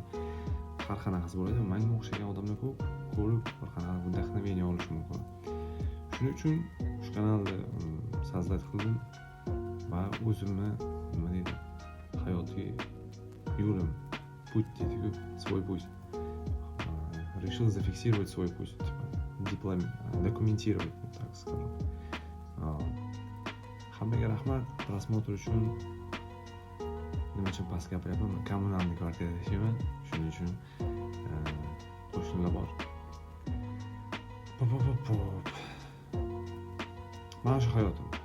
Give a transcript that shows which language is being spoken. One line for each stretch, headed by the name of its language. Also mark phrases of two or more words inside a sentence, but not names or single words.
Uzbek: Har qanaqasi bo'ladi. Menga o'xshagan odamlar ko'p ko'rib bir qanaqa vdохновение olishi mumkin. Shuning uchun shu kanalni soздать qildim va o'zimni nima deydi, hayotiy yo'lim, путь deydi-ku,
Russian: свой путь. Решил зафиксировать свой путь, документировать, так скажем.
Uzbek: Hammaga rahmat просмотр uchun. Nima uchun past gapiryapman? Kommunalniy kvartirada yashayman. Shuning uchun qo'shnilar bor. Mana shu hayotim.